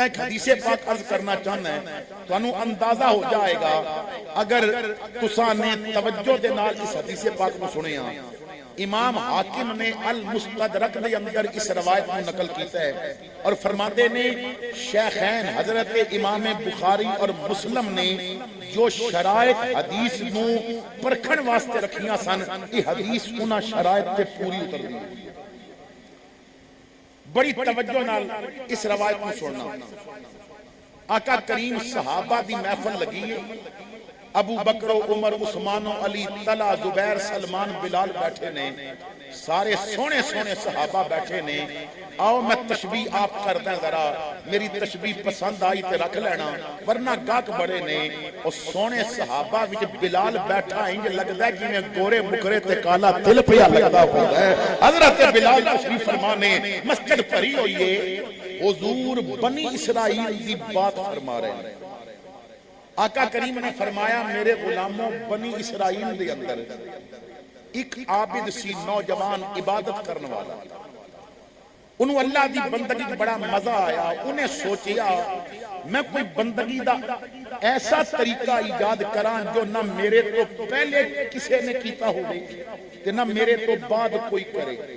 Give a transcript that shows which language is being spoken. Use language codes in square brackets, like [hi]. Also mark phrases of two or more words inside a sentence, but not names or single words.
[pa] ایک حدیث پاک عرض کرنا چاہنا ہے تو انہوں اندازہ ہو جائے گا اگر تساں نے توجہ دے نال اس حدیث پاک کو سنے ہیں امام حاکم نے المستدرک دے اندر اس روایت کو نقل کیتا ہے اور فرماتے نے شیخین حضرت امام بخاری اور مسلم نے جو شرائط حدیث نو پرکھن واسطے رکھیاں سن یہ حدیث انہاں شرائط تے پوری اتر دی بڑی توجہ نال اس روایت کو سننا آقا کریم صحابہ دی محفل لگی ہے ابو بکر و عمر عثمان و علی طلحہ زبیر سلمان بلال بیٹھے نے سارے سونے سونے صحابہ بیٹھے نے آؤ میں تشبیح آپ کردیں ذرا میری تشبیح پسند آئی تے رکھ لینا ورنہ گاک بڑے نے اور سونے صحابہ وچ بلال بیٹھا انج لگدا ہے کہ میں گورے مکرے تے کالا تل پیا لگدا ہوندا ہے حضرت بلال تشریف فرما نے مسجد بھری ہوئی ہے حضور بنی اسرائیل دی بات فرما رہے ہیں آقا کریم نے فرمایا میرے غلاموں بنی اسرائیل دے اندر ایک عابد سی نوجوان عبادت کرنے والا انہوں اللہ دی بندگی بڑا مزہ آیا انہیں سوچیا میں کوئی بندگی دا ایسا طریقہ ایجاد کران جو نہ میرے تو پہلے کسی نے کیتا ہو تے نہ میرے تو بعد کوئی کرے